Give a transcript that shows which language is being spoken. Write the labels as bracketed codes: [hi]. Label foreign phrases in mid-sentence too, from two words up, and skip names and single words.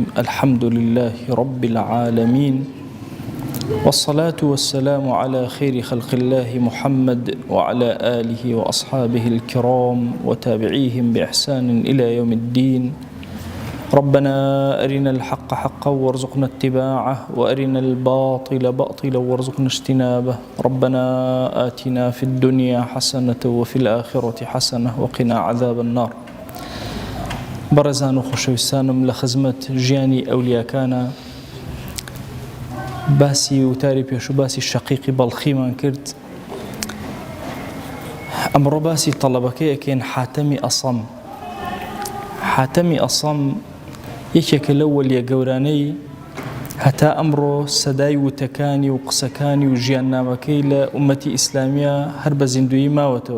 [ar] الحمد لله رب العالمين، والصلاة والسلام على خير خلق الله محمد وعلى آله وأصحابه الكرام وتابعيهم بإحسان إلى يوم الدين. ربنا أرنا الحق حقا وارزقنا اتباعه، وأرنا الباطل باطلا وارزقنا اجتنابه. ربنا آتنا في الدنيا حسنة وفي الآخرة حسنة وقنا عذاب النار. [ckb] بەڕێزان و خۆشەویستانم لە خزمەت ژیانی ئەولیاکانە باسی وتاری پێش و باسی شەقیقی بەڵخیمان کرد. ئەمڕۆ باسی تەڵەبەکەیەکەین، حاتەمی ئەسەم. حاتەمی ئەسەم یەکێکە لەو وەلیە گەورانەی هەتا ئەمڕۆ سەدای وتەکانی و قسەکانی و ژیاننامەکەی لە ئومەتی ئیسلامیە هەر بە زیندویی ماوەتەوە.